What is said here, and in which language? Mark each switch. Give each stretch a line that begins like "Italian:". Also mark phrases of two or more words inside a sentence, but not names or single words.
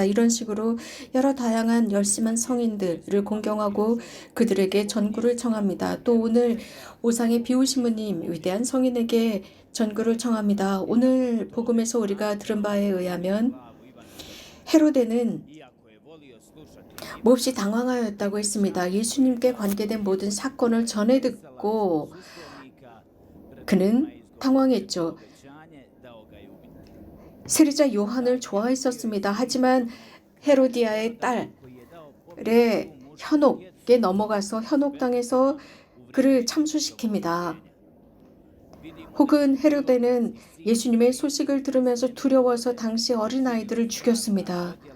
Korean: 이런 식으로 여러 다양한 열심한 성인들을 공경하고 그들에게 전구를 청합니다. 또 오늘 오상의 비오시무님 위대한 성인에게 전구를 청합니다. 오늘 복음에서 우리가 들은 바에 의하면 헤로데는
Croatian: iako je volio slušati
Korean: 몹시 당황하였다고 했습니다. 예수님께 관계된 모든 사건을 전해 듣고 그는 당황했죠.
Croatian: obećanje, dao ga je ubiti.
Korean: 세례자 요한을 좋아했었습니다. 하지만 헤로디아의 딸의 현혹에 넘어가서 현혹당해서 그를 참수시킵니다. 혹은 헤로데는 예수님의 소식을 들으면서 두려워서 당시 어린아이들을 죽였습니다.